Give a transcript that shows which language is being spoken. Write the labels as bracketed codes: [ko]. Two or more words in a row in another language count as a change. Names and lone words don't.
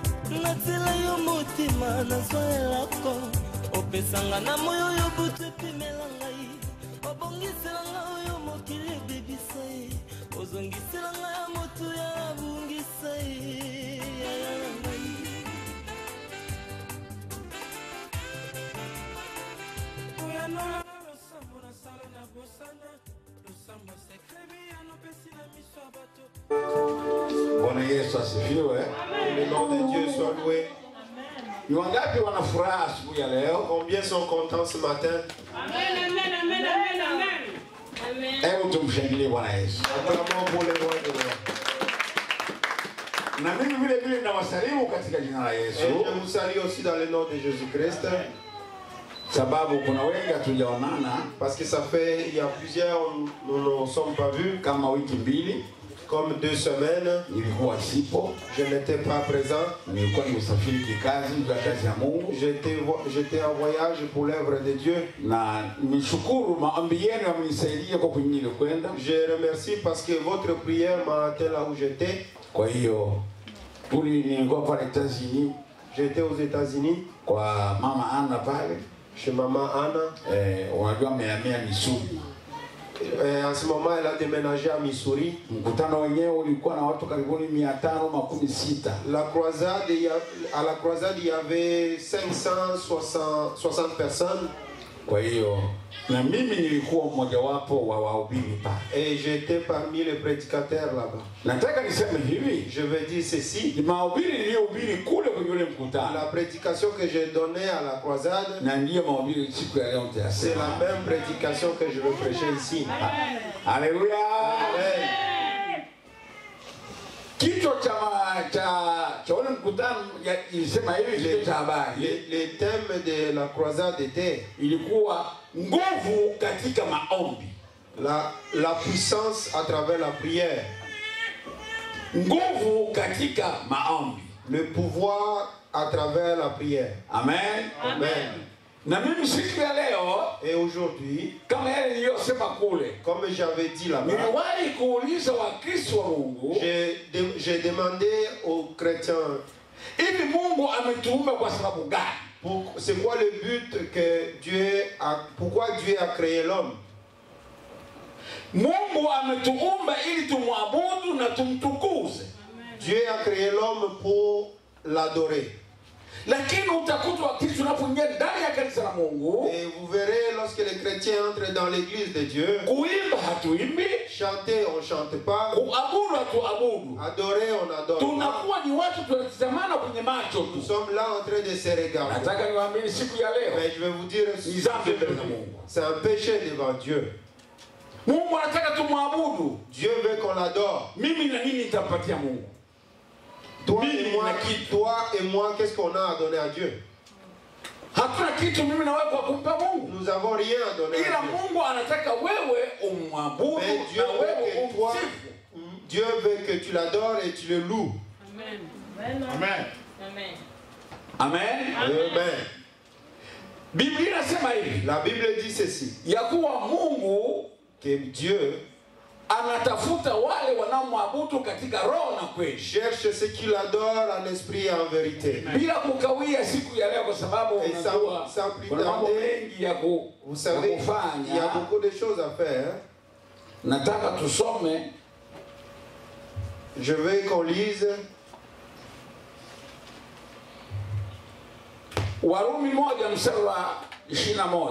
[ln] Natela yo motima na soelako opesanga na moyo yo butu epimela ngai obongisela ngai yo mokili ebebisa ye ozongisela ngai ya motu ya bungisa ye yaya ngai oyanola losambo na sala na bosana losambo sekrebi anopesi na miso ya bato. [sw] Bwana Yesu asifiwe. [fr] Le nom de Dieu soit loué. [sw] Ni wangapi wana furaha asubuhi ya leo? [fr] Combien sont contents ce matin? Amen, amen, amen, amen, amen. Amen. [sw] Hebu tumshangilie Bwana Yesu. [fr] Acclamons pour le roi de roi. [sw] Na mimi vile vile nawasalimu katika jina la Yesu. [fr] Et je vous salue aussi dans le nom de Jésus-Christ. [sw] Sababu kuna wengi hatujaonana [fr] Parce que ça fait, il y a plusieurs, nous ne nous sommes pas vus. [sw] kama wiki mbili. [fr] Comme 2 semaines, [sw] Nilikuwa sipo, [fr] je n'étais pas présent. [sw] nilikuwa nimesafiri kikazi kwa kazi ya Mungu. [fr] J'étais en voyage pour l'œuvre de Dieu. [sw] Na nimeshukuru maombi yenu yamenisaidia kwa kunyile kwenda. [fr] Je remercie parce que votre prière m'a atteint là où j'étais. [sw] Kwa hiyo nilikuwa pale États-Unis [fr] J'étais aux États-Unis [sw] kwa mama Anna pale. [fr] chez maman Anna. [sw] Unajua amehamia Missouri. [fr] En ce moment, elle a déménagé à Missouri. [sw] Mkutano wenyewe ulikuwa na watu karibuni 516. [fr] À la croisade, il y avait 560 personnes. [sw] Kwa hiyo na mimi nilikuwa mmoja wapo wa wahubiri pale. [fr] Et j'étais parmi les prédicateurs là-bas. [sw] Nataka niseme hivi, [fr] Je veux dire ceci. [sw] ni mahubiri niliyohubiri kule kwenye ule mkutano. [fr] La prédication que j'ai donnée à la croisade, [sw] Na ndiyo mahubiri siku ya leo [fr] c'est [sw] nitasema. [fr] la même prédication que je veux prêcher ici. Haleluya. Amen. [sw] Kichwa cha ule mkutano ilisema hivi, kichwa cha habari [fr] Les thèmes de la croisade étaient [sw] ilikuwa nguvu katika maombi. [fr] la puissance à travers la prière, [sw] Nguvu katika maombi. [fr] le pouvoir à travers la prière. Amen. Amen. [sw] Na mimi siku ya leo [fr] Et aujourd'hui, [sw] kama yale niliyosema kule, [fr] comme j'avais dit là-bas, [sw] niliwahi kuuliza Wakristo wa Mungu, [fr] j'ai demandé aux chrétiens, [sw] hivi Mungu ametuumba kwa sababu gani? [fr] c'est quoi le but que pourquoi Dieu a créé l'homme? [sw] Mungu ametuumba ili tumwabudu na tumtukuze. [fr] Dieu a créé l'homme pour l'adorer. [sw] Lakini utakuta Wakristo unapoingia ndani ya kanisa la Mungu, [fr] Et vous verrez lorsque les chrétiens entrent dans l'église de Dieu, [sw] kuimba hatuimbi, [fr] chanter on chante pas, [sw] kuabudu hatuabudu. [fr] adorer on adore pas. [sw] Tunakuwa ni watu tunatazamana kwenye macho [fr] Nous [sw] tu. [fr] sommes là en train de se regarder. [sw] Nataka niwaambie siku ya leo, [fr] Mais je vais vous dire, [sw] ni dhambi mbele za Mungu. [fr] c'est un péché devant Dieu. [sw] Mungu anataka tumwabudu. [fr] Dieu veut qu'on l'adore. [sw] Mimi na nini nitampatia Mungu? [fr] Toi [sw] Mimi [fr] et moi, qu'est-ce qu'on a à donner à Dieu? [sw] Hatuna kitu mimi na wewe kwa kumpa Mungu. [fr] Nous n'avons rien à donner [sw] Ila [fr] à Dieu. [sw] Mungu anataka wewe umwabudu [fr] Mais Dieu [sw] na wewe [fr] veut que toi, [sw] umsifu. [fr] Dieu veut que tu l'adores et tu le loues. Amen. Amen. Amen. Amen. Amen. [sw] Biblia inasema hivi, [fr] La Bible dit ceci, [sw] ya kuwa Mungu [fr] que Dieu [sw] anatafuta wale wanaomwabudu katika roho na kweli. [fr] cherche ceux qui l'adorent en esprit et en vérité. [sw] Bila kukawia siku ya leo kwa sababu [fr] Et [sw] unajua [fr] sans plus [sw] kuna mambo [fr] tarder, [sw] mengi ya [fr] vous savez, il y a kufanya. beaucoup de choses à faire. [sw] Nataka tusome, [fr] Je veux qu'on lise [sw] Warumi 1 mstari wa 21.